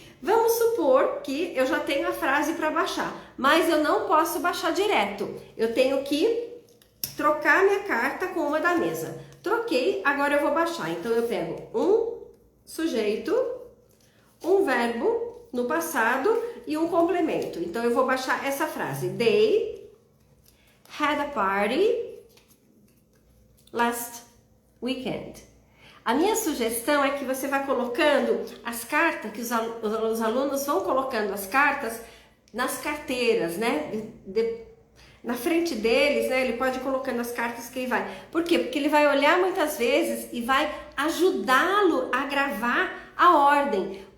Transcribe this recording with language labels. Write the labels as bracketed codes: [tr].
[pt] Vamos supor que eu já tenho a frase para baixar, mas eu não posso baixar direto. Eu tenho que trocar minha carta com uma da mesa. Troquei, agora eu vou baixar. Então eu pego um sujeito, um verbo no passado e um complemento. Então eu vou baixar essa frase. [en] They had a party last weekend. [pt] A minha sugestão é que você vá colocando as cartas, que os alunos vão colocando as cartas nas carteiras, né? Na frente deles, né? Ele pode ir colocando as cartas que ele vai. Por quê? Porque ele vai olhar muitas vezes e vai ajudá-lo a gravar a ordem.